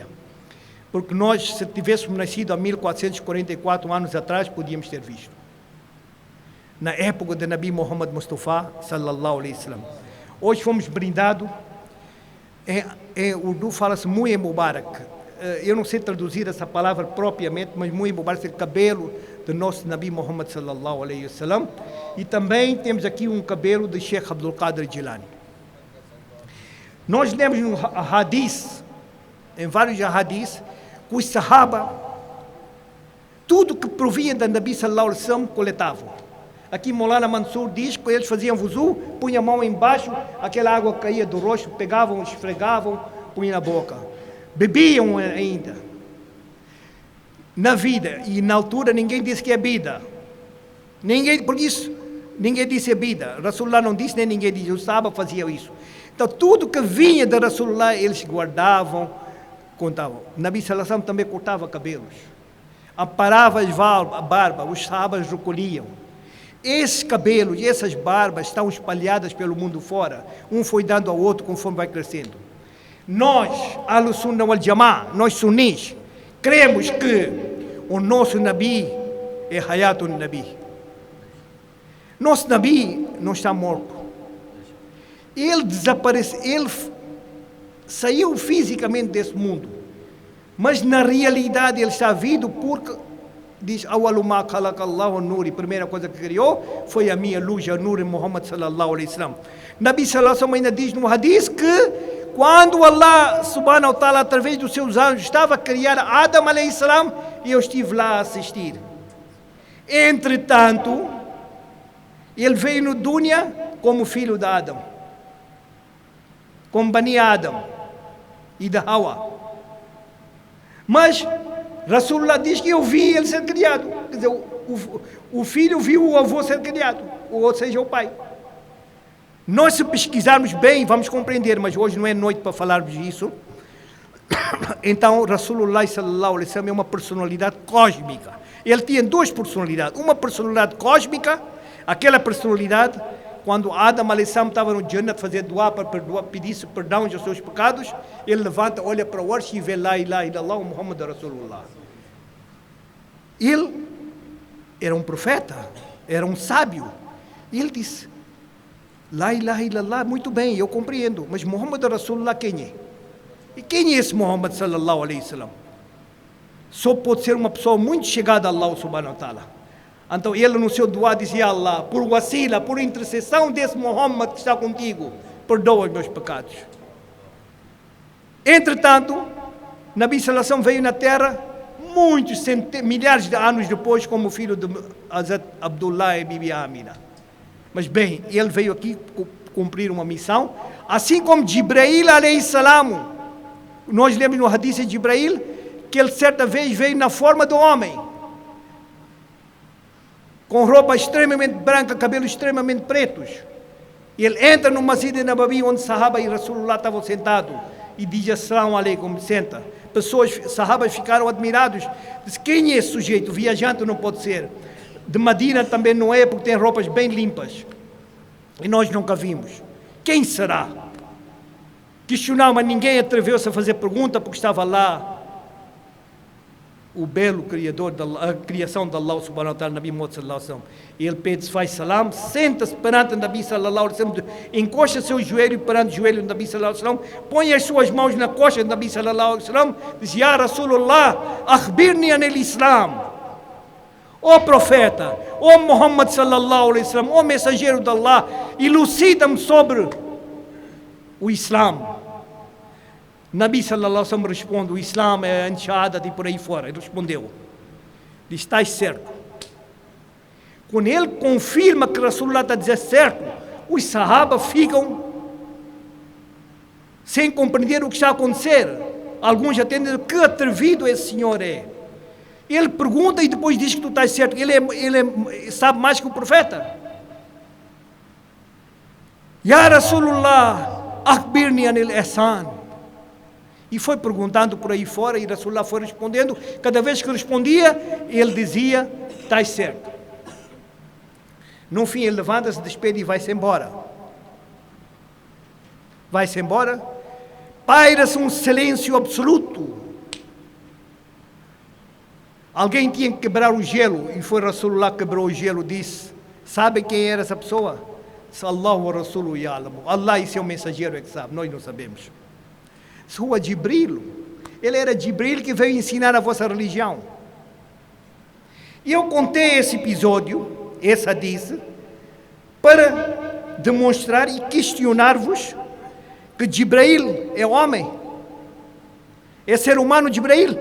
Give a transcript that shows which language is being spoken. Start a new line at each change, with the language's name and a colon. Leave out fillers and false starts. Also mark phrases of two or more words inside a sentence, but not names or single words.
Portuguese: Porque nós, se tivéssemos nascido há 1444 anos atrás, podíamos ter visto. Na época de Nabi Muhammad Mustafa,
Arabic: صلى الله عليه وسلم.
Portuguese: Hoje fomos brindados, em Urdu fala-se
Urdu: موئے مبارک.
Portuguese: Eu não sei traduzir essa palavra propriamente, mas
Urdu: موئے مبارک
Portuguese: é o cabelo do nosso Nabi Muhammad
Arabic: صلى الله عليه وسلم.
Portuguese: E também temos aqui um cabelo de Sheikh Abdul Qadir Jilani. Nós lemos no hadith, em vários hadiths, que os sahaba, tudo que provinha da Nabi
Arabic: صلى الله عليه وسلم,
Portuguese: coletavam. Aqui Maulana Mansur diz que eles faziam wuzu, punham a mão embaixo, aquela água caía do rosto, pegavam, esfregavam, punham na boca. Bebiam ainda. Na vida, e na altura ninguém disse que é bebida. Por isso, ninguém disse bebida. Rasulullah não disse, nem ninguém disse, os sahaba faziam isso. Então tudo que vinha de Rasulullah, eles guardavam, contavam. Nabi
Arabic: صلى الله عليه وسلم
Portuguese: também cortava cabelos. Aparava a barba, os sahabas recolhiam. Esses cabelos e essas barbas estão espalhadas pelo mundo fora. Um foi dando ao outro conforme vai crescendo. Nós, Ahl-Sunnah wal Jama'ah, nós sunis, cremos que o nosso Nabi é
Arabic: حياة النبي.
Portuguese: Nosso Nabi não está morto. Ele desapareceu, ele saiu fisicamente desse mundo. Mas na realidade ele está vivo porque diz,
Arabic: أول ما خلق الله نوري,
Portuguese: primeira coisa que criou foi a minha luz, a Nur Muhammad
Arabic: صلى الله عليه وسلم.
Portuguese: Nabi
Arabic: صلى الله عليه وسلم
Portuguese: ainda diz no hadith que quando Allah
Arabic: سبحانه وتعالى
Portuguese: através dos seus anjos estava a criar Adam
Arabic: عليه السلام,
Portuguese: eu estive lá a assistir. Entretanto, ele veio no dunya como filho de Adam, como
Arabic: بني آدم
Portuguese: e de Hawa. Mas Rasulullah diz que eu vi ele ser criado. Quer dizer, o filho viu o avô ser criado, ou seja, o pai. Nós, se pesquisarmos bem, vamos compreender, mas hoje não é noite para falarmos disso. Então, Rasulullah
Arabic: صلى الله عليه وسلم
Portuguese: é uma personalidade cósmica. Ele tinha duas personalidades. Uma personalidade cósmica, aquela personalidade, quando Adam
Arabic: عليه السلام
Portuguese: estava no Jannah a fazer dua para pedir perdão aos seus pecados, ele levanta, olha para o arsh e vê
Arabic: لا إله إلا الله محمد رسول الله.
Portuguese: Ele era um profeta, era um sábio. E ele disse,
Arabic: لا إله إلا الله,
Portuguese: muito bem, eu compreendo, mas
Arabic: محمد رسول الله
Portuguese: quem é? E quem é esse Muhammad
Arabic: صلى الله عليه وسلم?
Portuguese: Só pode ser uma pessoa muito chegada a Allah
Arabic: سبحانه وتعالى.
Portuguese: Então ele no seu dua dizia a Allah, por wasila, por intercessão desse Muhammad que está contigo, perdoa os meus pecados. Entretanto, Nabi
Arabic: صلى الله عليه وسلم
Portuguese: veio na terra muitos milhares de anos depois como filho de Hazrat Abdullah e Bibi Amina. Mas bem, ele veio aqui cumprir uma missão, assim como Jibrail
Arabic: عليه السلام.
Portuguese: Nós lemos no hadith de Jibrail que ele certa vez veio na forma do homem, com roupa extremamente branca, cabelos extremamente pretos. Ele entra no Masjid Nabawi, onde Sahaba e Rasulullah estavam sentados, e diz
Arabic: السلام عليكم,
Portuguese: senta. Sahabas ficaram admirados. Diz, quem é esse sujeito? Viajante não pode ser. De Medina também não é, porque tem roupas bem limpas. E nós nunca vimos. Quem será? Questionaram, mas ninguém atreveu-se a fazer pergunta, porque estava lá o belo criador, a criação de Allah
Arabic: سبحانه وتعالى,
Portuguese: Nabi Muhammad
Arabic: صلى الله عليه وسلم.
Portuguese: Ele pede, faz salam, senta-se perante o Nabi
Arabic: صلى الله عليه وسلم,
Portuguese: encosta seu joelho perante o joelho do Nabi
Arabic: صلى الله عليه وسلم,
Portuguese: põe as suas mãos na coxa do Nabi
Arabic: صلى الله عليه وسلم,
Portuguese: diz,
Arabic: يا رسول الله، أخبرني عن الإسلام.
Portuguese: Ó profeta, ó Muhammad
Arabic: صلى الله عليه وسلم,
Portuguese: ó mensageiro de Allah, elucida-me sobre o Islã. Nabi
Arabic: صلى الله عليه وسلم
Portuguese: responde, o Islã é a enxada e por aí fora. Ele respondeu. Diz, estás certo. Quando ele confirma que Rasulullah está dizendo certo, os sahaba ficam sem compreender o que está a acontecer. Alguns já entendem que atrevido esse senhor é. Ele pergunta e depois diz que tu estás certo. Ele sabe mais que o profeta.
Arabic: يا رسول الله، أخبرني عن الإحسان.
Portuguese: E foi perguntando por aí fora e Rasulullah foi respondendo. Cada vez que respondia, ele dizia, estás certo. No fim ele levanta-se, despede e vai-se embora. Vai-se embora. Paira-se um silêncio absoluto. Alguém tinha que quebrar o gelo, e foi Rasulullah que quebrou o gelo, disse, sabe quem era essa pessoa?
Arabic: الله ورسوله يعلم.
Portuguese: Allah e seu mensageiro é que sabe, nós não sabemos. Sua Jibril, ele era Jibril que veio ensinar a vossa religião. E eu contei esse episódio, essa disse, para demonstrar e questionar-vos que Jibril é homem, é ser humano Jibril.